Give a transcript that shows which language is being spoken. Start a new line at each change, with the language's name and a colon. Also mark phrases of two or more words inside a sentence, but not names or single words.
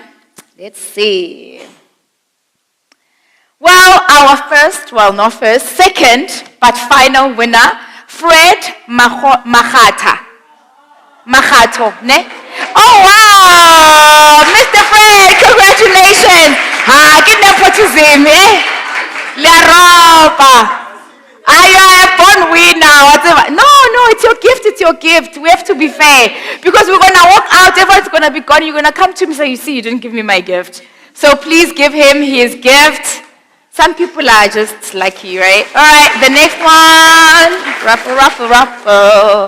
English: Let's see. Well, second, but final winner, Fred Machato, ne? Oh, wow! Mr. Fred, congratulations!
Southern Sotho: Ha, ke nepothism, eh? Le ropa.
English: you're a born winner, whatever. No, it's your gift, it's your gift. We have to be fair. Because we're going to walk out, everyone's going to be gone. You're going to come to me and say, you see, you didn't give me my gift. So please give him his gift. Some people are just lucky, right? All right, the next one. Ruffle.